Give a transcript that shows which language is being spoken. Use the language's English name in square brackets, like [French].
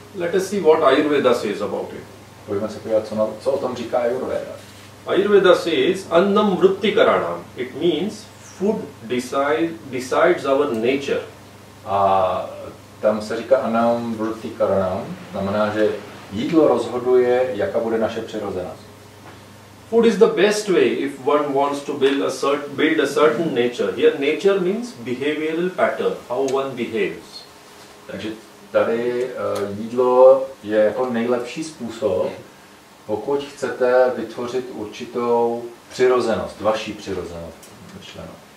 [English] Let us see what Ayurveda says about it. [Czech] Pojďme se podívat, co o tom říká Ayurveda. [English] Ayurveda says annam vrittikaranam. It means food decides our nature. [Czech] A tam se říká anam vrittikaranam, znamená, že jídlo rozhoduje, jaká bude naše přirozenost. [English] Food is the best way if one wants to build a certain nature. Here nature means behavioral pattern, how one behaves. [Czech] Takže tady jídlo je jako nejlepší způsob, pokud chcete vytvořit určitou přirozenost, vaši přirozenost myšleno.